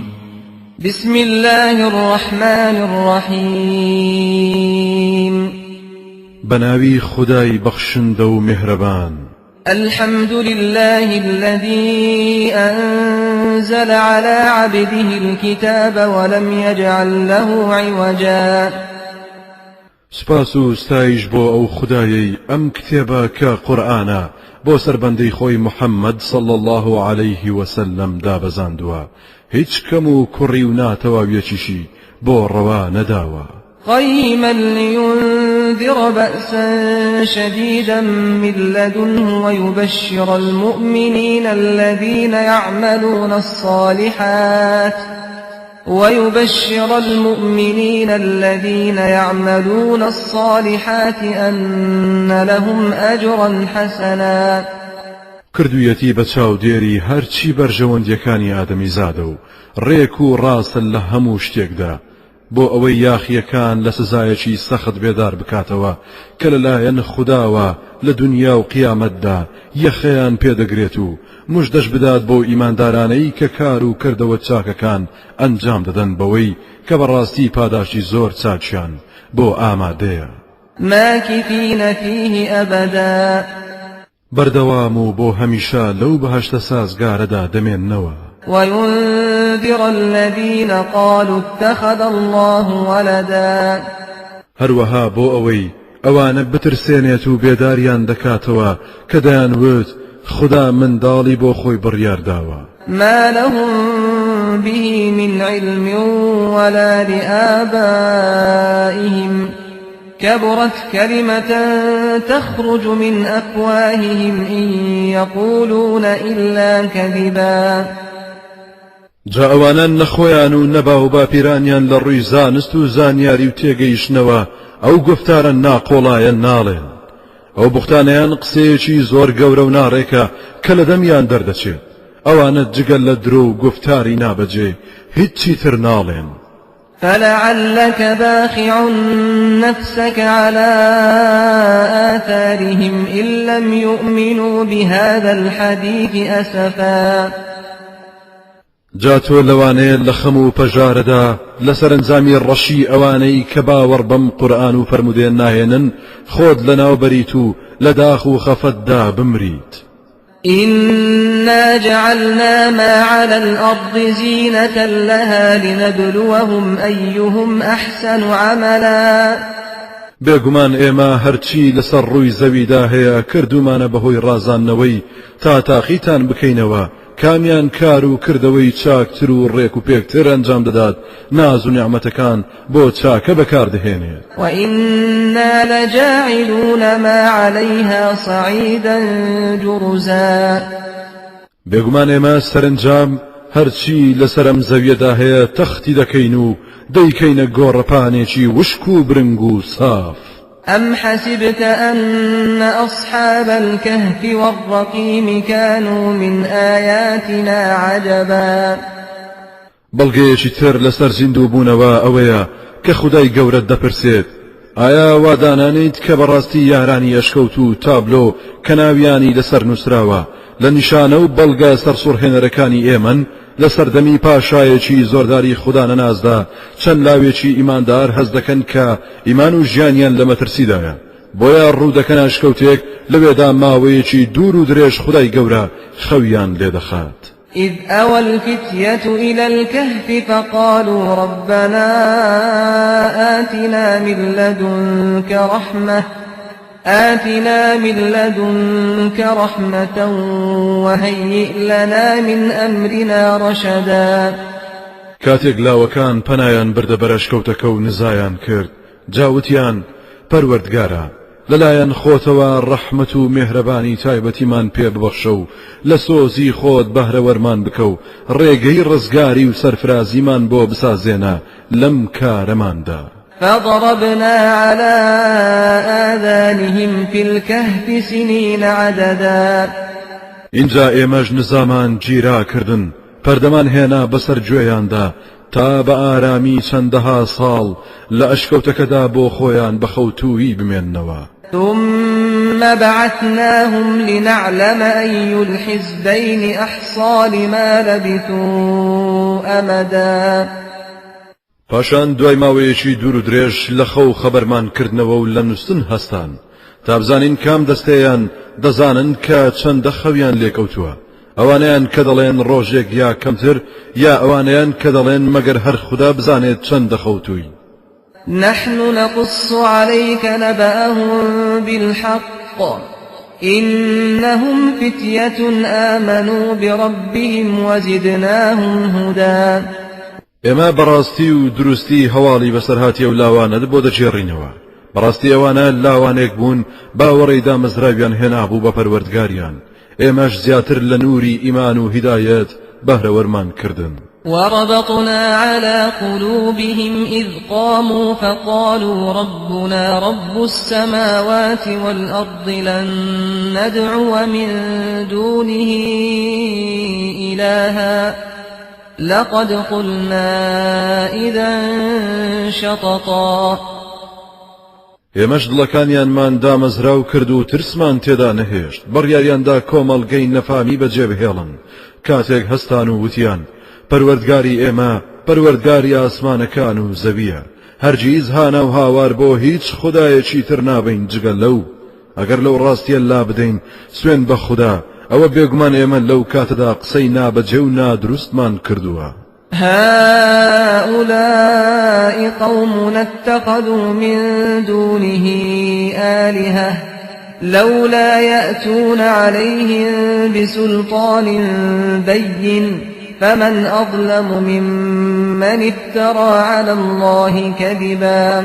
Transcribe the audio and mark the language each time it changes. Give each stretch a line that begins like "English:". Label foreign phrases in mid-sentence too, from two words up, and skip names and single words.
Arabic: بسم الله الرحمن الرحيم.
Central Kurdish: بناوي خداي بخشندو مهربان.
Arabic: الحمد لله الذي أنزل على عبده الكتاب ولم يجعل له عوجا.
Central Kurdish: سپاسو ستایش بۆ ئەو خدایەی ئەم کتێبە کە قورئانە بۆ سەربەندەی خۆی محەممەد
Arabic: صلى الله عليه وسلم
Central Kurdish: دابەزاندووە، هیچ کەم و کوڕی و ناتەواویەکیشی بۆ ڕەوا نەداوە.
Arabic: قيما لينذر بأسا شديدا من لدنه ويبشر المؤمنين الذين يعملون الصالحات أن لهم أجرا حسنا.
Central Kurdish: کردویەتی بە چاودێری هەرچی بەرژەوەندیەکانی ئادەمی زادە و ڕێک و ڕاستن لە هەموو شتێکدا، بۆ ئەوەی یاخیەکان لە سزایەکی سەخت بێدار بکاتەوە کە لەلایەن خودداوە لە دنیا و قیامەتدا یەخەیان پێدەگرێت و موژدەش بدات بۆ ئیماندارانەی کە کار و کردەوە چاکەکان ئەنجام دەدەن بەوەی کە بەڕاستی پاداشی زۆر چاکیان بۆ ئامادەیە.
Arabic: ماکثین فیه ئەبەدا.
Central Kurdish: بەردەوام و بۆ هەمیشە لەو بەهەشتە سازگارەدا دەمێننەوە.
Arabic: وينذر الذين قالوا اتخذ الله ولدا.
Central Kurdish: هەروەها بۆ ئەوەی ئەوانە بترسێنێت و بێداریان دەکاتەوە کە دەیانوت خدا منداڵی بۆ خۆی بڕیارداوە.
Arabic: ما لهم به من علم ولا لآبائهم كبرت كلمة تخرج من أفواههم إن يقولون إلا كذبا.
Central Kurdish: جا ئەوانان نەخۆیان و نەبا و باپیرانیان لە ڕووی زانست و زانیاری و تێگەیشتنەوە ئەو گفتارە ناقۆڵایە ناڵێن. ئەو بوختانەیان قسەیەکی زۆر گەورە و ناڕێکە کە لە دەمیان دەردەچێت. ئەوانە جگەل لە درۆ و گفتاری نابەجێ هیچی تر ناڵێن.
Arabic: فلعلك باخع نفسك على آثارهم إن لم يؤمنوا بهذا الحديث أسفا.
Central Kurdish: جا تۆ لەوانەیە لە خەم و پەژارەدا لەسەر ئەنجامی ڕەشی ئەوانەی کە باوەڕ بەم قورئان و فەرمودێن ناهێنن خۆت لەناوبەریت و لە داخ و خەفەتدا بمریت.
Arabic: إنا جعلنا ما على الأرض زينة لها لنبلوهم أيهم أحسن عملا.
Central Kurdish: بێگومان ئێمە هەرچی لەسەر ڕووی زەویدا هەیە کردومانە بەهۆی ڕازاندنەوەی تا تاقیتان بکەینەوە کامیان کار و کردەوەی چاکتر و ڕێک و پێکتر ئەنجام دەدات ناز و نیعمەتەکان بۆ چاکە بەکاردەهێنێت.
Arabic: وإنا لجاعلون ما عليها صعيدا جرزا.
Central Kurdish: بێگومان ئێمە سەرنجام هەرچی لەسەرم زەویەدا هەیە تەختی دەکەین و دەیکەینە گۆڕەپانێکی وشک و برنگ و ساف.
Arabic: أم حسبت أن أصحاب الكهف والرقيم كانوا من آياتنا عجبا.
Central Kurdish: بەڵگەیەکی تر لەسەر زیندوو بوونەوە ئەوەیە کە خودای گەورەت دەپرسێت ئایا وادانانیت کە بەڕاستی یارانی ئەشکەوت و تابلۆ کە ناویانی لەسەر نووسراوە لە نیشانە و بەڵگە سەرسوڕهێنەرەکانی ئێمن لە سەردەمی پاشایەکی زۆرداری خوددا نەنازدا چەند لاوێکی ئیماندار هەز دەکەن کە ئیمان و ژیانیان لە مەترسیدایە، بۆیە ڕوو دەکەن ئەشکەوتێک لەوێدا ماوەیەکی دوور و درێژ خودای گەورە خەویان لێدەخات.
Arabic: إذ أوى الفتية إلى الكهف فقالوا ربنا آتنا من لدنك رحمة وهيئ لنا من أمرنا رشدا.
Central Kurdish: کاتێک لاوەکان پەنایان بردە بەر ئەشکەوتەکە و نزایان کرد جاوتیان پەروەردگارە لەلایەن خۆتەوە ڕەحمەت و مێهرەبانی تایبەتیمان پێ ببەخشە و لە سۆزی خۆت بەهرەوەرمان بکە و ڕێگەی ڕزگاری و سەرفرازیمان بۆ بسازێنە لەم کارەماندا.
Arabic: فضربنا على آذانهم في الكهف سنين عددا.
Central Kurdish: اینجا ئێمەش نزامان گیرا کردن پەردەمان هێنا بەسەر گوێیاندا تا بە ئارامی چەندەها ساڵ لە ئەشکەوتەکەدا بۆ خۆیان بەخەوتووی بمێننەوە.
Arabic: ثم بعثناهم لنعلم أي الحزبين أحصى لما لبثوا أمدا.
Central Kurdish: پاشان دوای ماوەیەکی دوور و درێژ لە خەو خەبەرمان کردنەوە و لە نووسن هەستان تا بزانین کام دەستەیان دەزانن کە چەندە خەویان لێکەوتووە، ئەوانیان کە دەڵێن ڕۆژێک یا کەمتر، یا ئەوانیان کە دەڵێن مەگەر هەر خوددا بزانێت چەند دەخەوتووی.
Arabic: نحن نقص عليك نبأهم بالحق إنهم فتية آمنوا بربهم وزدناهم هدى.
Central Kurdish: ئێمە بەڕاستی و دروستی هەواڵی بەسەرهاتی ئەو لاوانە بۆ دەجێڕینەوە. بەڕاستی ئەوانە لاوانێک بوون باوەڕی دامەزراویان هێنابوو بە پەروەردگاریان. ئێمەش زیاتر لە نووری ئیمان و هیدایەت بەهرەوەرمان کردن.
Arabic: وربطنا على قلوبهم إذ قاموا فقالوا ربنا رب السماوات والأرض لن ندعو من دونه إلها لقد قلنا إذا شططا.
Central Kurdish: ئێمەش دڵەکانیانمان دامەزراو کرد و ترسمان تێدا نەهێشت، بڕیاریاندا کۆمەڵگەی نەفامی بەجێبهێڵن کاتێک هەستان و وتیان پەروەردگاری ئێمە پەروەردگاری ئاسمانەکان و زەویە، هەرگیز هانە و هاوار بۆ هیچ خودایەکی تر نابین جگە لەو. ئەگەر لەو ڕاستیە لا بدەین سوێن بە خوددا، ئەوە بێگومان ئێمە لەو کاتەدا قسەی نابەجێ و نادروستمان کردووە.
Arabic: هؤلاء قومنا اتخذوا من دونه آلهة لولا يأتون عليهم بسلطان بين فمن أظلم ممن افترى على الله كذبا.